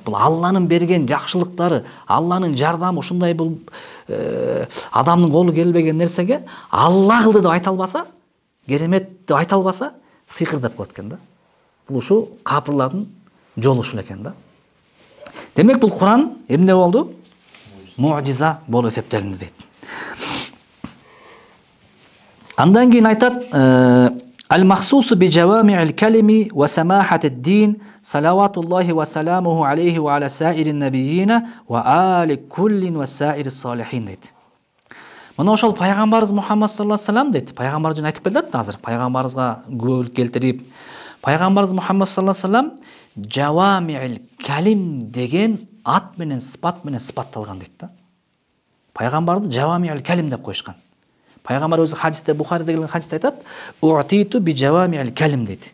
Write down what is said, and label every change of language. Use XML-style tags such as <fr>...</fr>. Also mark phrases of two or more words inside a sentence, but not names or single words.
<ky>Бул Алланын берген жакшылыктары, Алланын жардамы ушундай бул адамдын колу келбеген нерсеге Алла кылды деп айта албаса, керемет деп айта албаса, сыйкыр деп коет экен да. Бул ушу капырлардын жолу ушул экен да. Демек бул Куран эмне болду? Муъжиза болуп эсептелинди дейт. Андан кийин айтат,</ky> <ar>المخصوص بجوامع الكلم وسماحة الدين صلوات الله وسلامه عليه وعلى سائر النبيين وآل كل وسائر الصالحين дейт.</ar> <ky>Мына ошол пайгамбарыбыз Мухаммад</ky> <ar>صلى الله عليه وسلم</ar> <ky>дейт. Пайгамбар жөн айтып келет да азыр. Пайгамбарыбызга күбөлүк келтирип, пайгамбарыбыз Мухаммад</ky> <ar>صلى الله عليه وسلم جوامع الكلم</ar> <ky>деген ат менен сыпатталган дейт да. Пайгамбарды</ky> <ar>جوامع الكلم</ar> <ky>деп коюшкан. Пайгамбар өзү хадисте, Бухариде келген хадисте айтат,</ky> <ar>"أوتيت بجوامع الكلم"</ar> <ky>дейт.</ky>